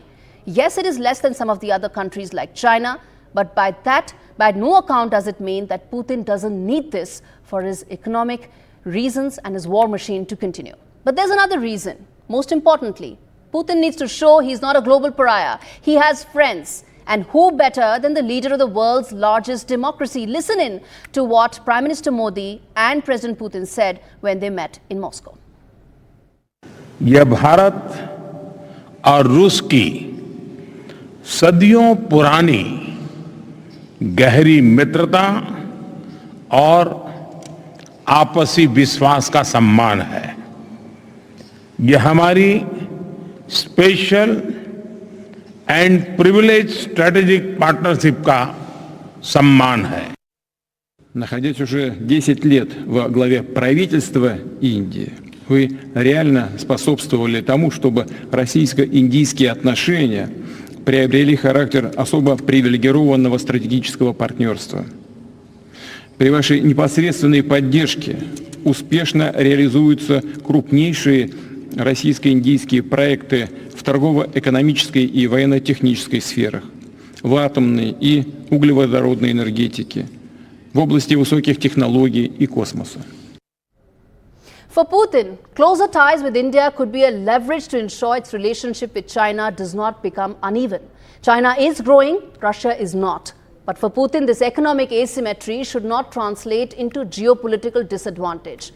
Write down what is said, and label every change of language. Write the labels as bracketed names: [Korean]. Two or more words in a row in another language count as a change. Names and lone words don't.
[English] Yes, it is less than some of the other countries like China, but by no account does it mean that Putin doesn't need this for his economic reasons and his war machine to continue. But there's another reason. Most importantly, Putin needs to show he's not a global pariah. He has friends. And who better than the leader of the world's largest democracy? Listen in to what Prime Minister Modi and President Putin said when they met in Moscow. [Hindi] यह भारत और रूस की सदियों पुरानी गहरी मित्रता और आपसी विश्वास का सम्मान है। यह हमारी [English] special and privilege strategic partnership [Hindi] का सम्मान है। [Russian] Находясь уже 10 лет во главе правительства Индии, вы реально способствовали тому, чтобы российско-индийские отношения приобрели характер особо привилегированного стратегического партнерства. При вашей непосредственной поддержке успешно реализуются крупнейшие российско-индийские проекты в торгово-экономической и военно-технической сферах, в атомной и углеводородной энергетике, в области высоких технологий и космоса. [English] For Putin, closer ties with India could be a leverage to ensure its relationship with China does not become uneven. China is growing, Russia is not. But for Putin, this economic asymmetry should not translate into geopolitical disadvantage.